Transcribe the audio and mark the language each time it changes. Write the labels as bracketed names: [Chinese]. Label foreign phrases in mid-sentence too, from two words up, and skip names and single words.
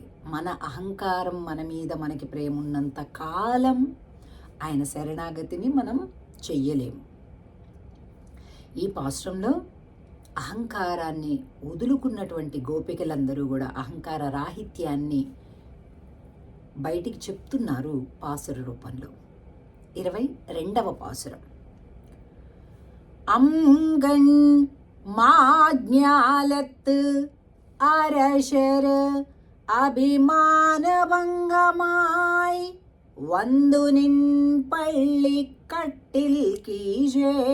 [Telugu] మన అహంకారం మన మీద మనకి ప్రేమ ఉన్నంత కాలం ఆయన శరణాగతిని మనం చెయ్యలేము. ఈ పాశ్రంలో అహంకారాన్ని వదులుకున్నటువంటి గోపికలందరూ కూడా అహంకార రాహిత్యాన్ని బయటికి చెప్తున్నారు పాసుర రూపంలో. 22వ పాసురం. [Tamil] அங்கண் மாஞாலத்து அரசர் அபிமானபங்கமாய் வந்து நின் பள்ளி கட்டில் கீழே